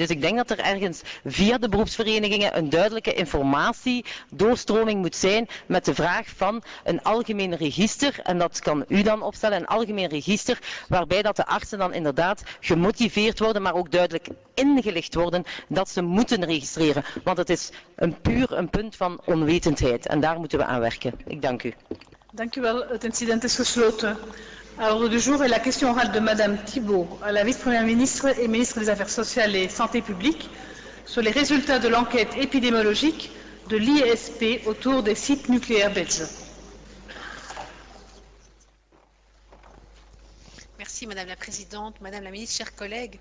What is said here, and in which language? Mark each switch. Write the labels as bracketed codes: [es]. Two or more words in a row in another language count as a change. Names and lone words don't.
[nl] Dus ik denk dat er ergens via de beroepsverenigingen een duidelijke informatiedoorstroming moet zijn met de vraag van een algemeen register, en dat kan u dan opstellen, een algemeen register waarbij dat de artsen dan inderdaad gemotiveerd worden, maar ook duidelijk ingelicht worden dat ze moeten registreren. Want het is puur een punt van onwetendheid en daar moeten we aan werken. Ik dank u. Dank u wel. Het incident is gesloten. [fr] À l'ordre du jour est la question orale de Madame Thibault à la vice-première ministre et ministre des Affaires sociales et Santé publique sur les résultats de l'enquête épidémiologique de l'ISP autour des sites nucléaires belges. Merci Madame la Présidente, Madame la Ministre, chers collègues.